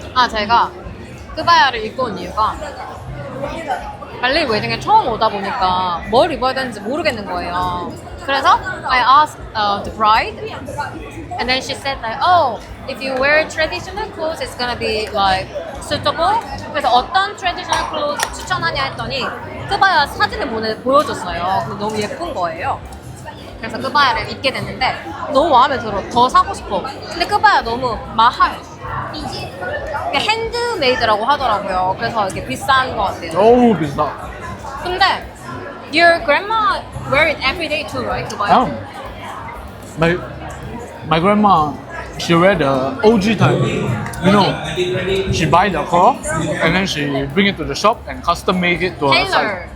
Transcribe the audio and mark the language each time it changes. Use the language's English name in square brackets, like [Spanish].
[Korean] 제가 끄바야를 입고 온 이유가 발리 웨딩에 처음 오다 보니까 뭘 입어야 되는지 모르겠는 거예요. [English] 그래서 I asked the bride, and then she said like, oh, if you wear traditional clothes, it's gonna be like suitable. [Korean] 그래서 어떤 [English] traditional clothes [Korean] 추천하냐 했더니 끄바야 사진을 보여줬어요. 근데 너무 예쁜 거예요. 그래서 끄바야를 입게 됐는데 너무 마음에 들어. 더 사고 싶어. 근데 끄바야 너무 마할. 이게 핸드메이드라고 하더라고요. 그래서 이게 비싼 것 같아요. 너무 비싸. [English] 근데 your grandma wear it every day too, right? [Korean] 끄바야? [English] My grandma, she wear the OG type. You know, she buy the cloth and then she bring it to the shop and custom make it to her size.